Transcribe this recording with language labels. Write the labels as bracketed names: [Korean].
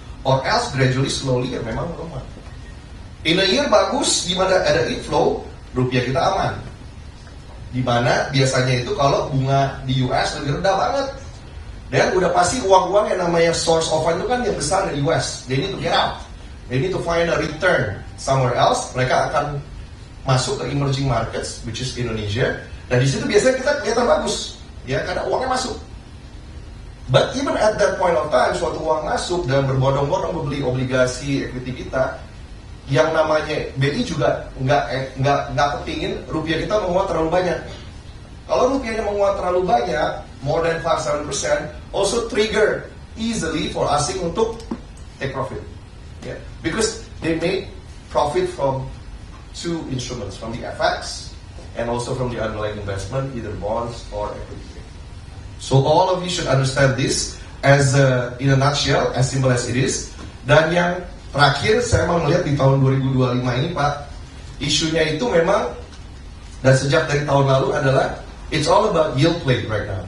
[English] Or else gradually slowly [Indonesian] ya memang melemah. [English] In a year [Indonesian] bagus, di mana ada inflow, rupiah kita aman. Di mana biasanya itu kalau bunga di US lebih rendah banget. Dan udah pasti uang-uang yang namanya source of fund itu kan yang besar dari US. [English] They need to get out. They need to find a return somewhere else. [Indonesian] Mereka akan masuk ke emerging markets, [English] which is Indonesia. [Indonesian] Dan di situ biasanya kita kelihatan bagus, ya karena uangnya masuk. [English] But even at that point of time, [Indonesian] suatu uang masuk dan berbondong-bondong membeli obligasi equity kita, yang namanya BI juga nggak kepingin rupiah kita menguat terlalu banyak. Kalau rupiahnya menguat terlalu banyak, [English] more than 5-7%, also trigger easily for asing untuk take profit. Yeah. Because they made profit from two instruments, from the FX and also from the underlying investment, either bonds or equity. So all of you should understand this as in a nutshell, as simple as it is. [Indonesian] Dan yang terakhir saya mau melihat di tahun 2025 ini Pak, isunya itu memang dan sejak dari tahun lalu adalah [English] it's all about yield play right now.